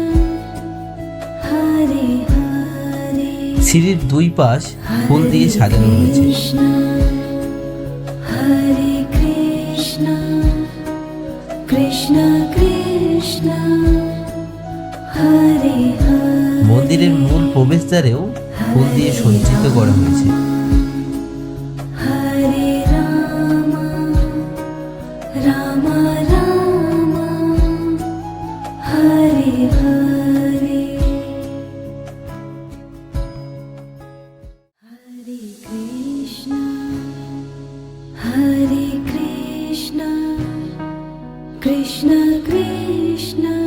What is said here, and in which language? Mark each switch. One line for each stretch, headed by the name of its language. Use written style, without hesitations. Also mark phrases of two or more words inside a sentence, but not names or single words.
Sanskrit: हरे हरे
Bangla: সিঁড়ির দুই পাশ ফুল দিয়ে সাজানো হয়েছে।
Sanskrit: हरे कृष्ण कृष्ण कृष्ण हरे हरे
Bangla: মন্দিরের মূল প্রবেশদ্বারেও ফুল দিয়ে সজ্জিত করা হয়েছে।
Sanskrit: हरे राम राम राम हरे हरे हरे कृष्ण कृष्ण कृष्ण